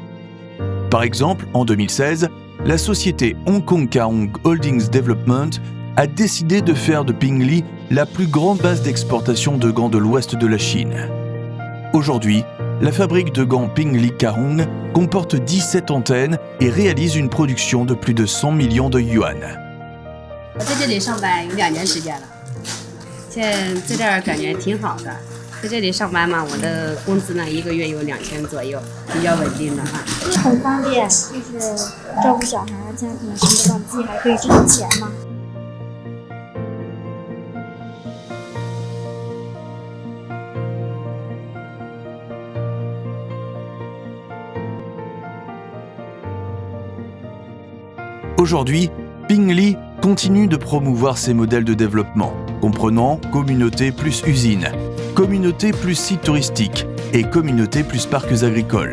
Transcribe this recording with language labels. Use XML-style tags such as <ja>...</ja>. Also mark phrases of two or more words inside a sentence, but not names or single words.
<fr>Par exemple, en 2016, la société Hong Kong Kaong Holdings Development a décidé de faire de Pingli la plus grande base d'exportation de gants de l'ouest de la Chine. Aujourd'hui, la fabrique de gants Pingli Kaong comporte 17 antennes et réalise une production de plus de 100 millions de yuan.</fr> <zh>我在这里上班有2年时间了，现在在这儿感觉挺好的。在这里上班嘛，我的工资呢1个月有2000左右，比较稳定的哈。很方便，就是照顾小孩，家可能什么都忘记，还可以挣钱嘛。</zh> <fr>Aujourd'hui, Pingli continue de promouvoir ses modèles de développement, comprenant communauté plus usine, communauté plus site touristique et communauté plus parcs agricoles.</fr>